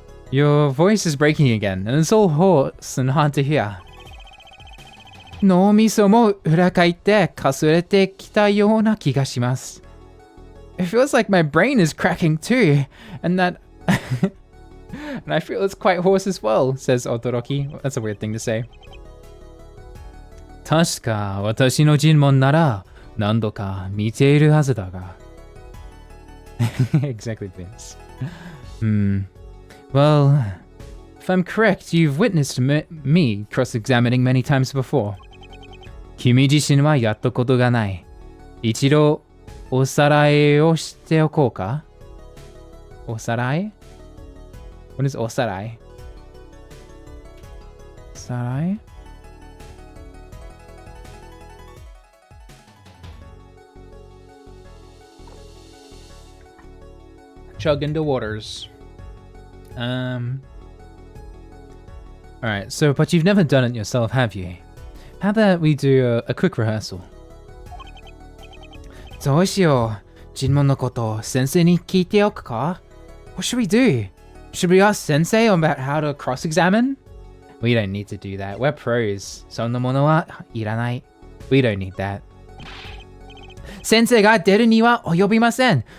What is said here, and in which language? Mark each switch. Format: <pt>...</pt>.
<en>Your voice is breaking again, and it's all hoarse and hard to hear.</en> <ja>脳みそも裏返ってかすれてきたような気がします。</ja> <en>It feels like my brain is cracking too, and that... and I feel it's quite hoarse as well, says Odoroki. That's a weird thing to say.</en> <ja>確か私の尋問なら何度か見ているはずだが。</ja> <en>Exactly this. Well, if I'm correct, you've witnessed me cross-examining many times before.</en> <ja>君自身はやったことがない。一度おさらいをしておこうか？おさらい？</ja> <en>What is おさらい？</en> <ja>おさらい？</ja> <en>Chug into waters. Alright, so, but you've never done it yourself, have you? How about we do a quick rehearsal?</en> <ja>どうしよう。尋問のこと先生に聞いておくか?</ja> <en>What should we do? Should we ask Sensei about how to cross-examine? We don't need to do that. We're pros.</en> <ja>そんなものはいらない.</ja> <en>We don't need that.</en> <ja>先生が出るには及びません。</ja>